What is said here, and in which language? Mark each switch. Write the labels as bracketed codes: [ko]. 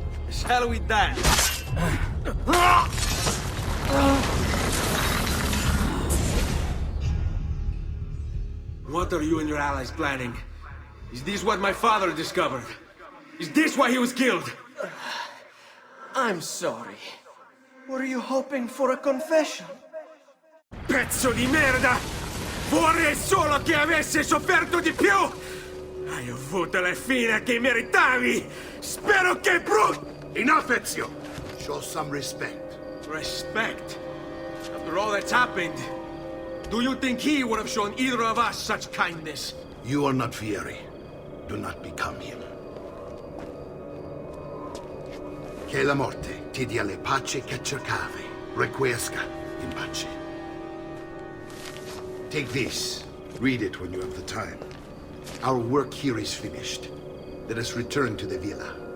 [en] Shall we dance? What are you and your allies planning? Is this what my father discovered? Is this why he was killed? I'm sorry. Were you hoping for a confession? [it] Pezzo di merda! Vorrei solo che avesse sofferto di più! Hai avuto la fine che meritavi! Spero che [en] Enough, Ezio! Show some respect. Respect? After all that's happened, do you think he would have shown either of us such kindness? You are not Vieri. Do not become him. [it] Che la morte ti dia le pace che cercavi. [la] Requiesca in pace. [en] Take this. Read it when you have the time. Our work here is finished. Let us return to the villa.